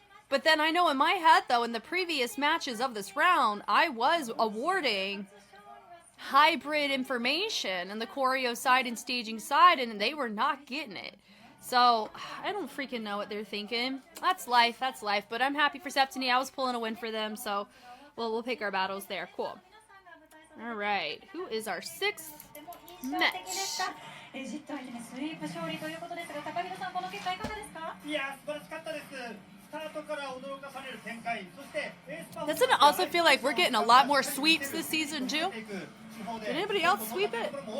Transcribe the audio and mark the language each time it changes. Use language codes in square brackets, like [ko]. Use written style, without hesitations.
[en] But then I know in my head, though, in the previous matches of this round, I was awarding hybrid information in the choreo side and staging side, and they were not getting it. So, I don't freaking know what they're thinking. That's life, but I'm happy for SEPTENI. I was pulling a win for them, so we'll pick our battles there. Cool. All right, who is our sixth match? [ja] エジプト相手にスイープ勝利ということですが、高木さん、この結果いかがですか？いや、素晴らしかったです。スタートから驚かされる展開、そしてエースパフォーマンス。 [en] Doesn't it also feel like we're getting a lot more sweeps this season too? Did anybody else sweep it?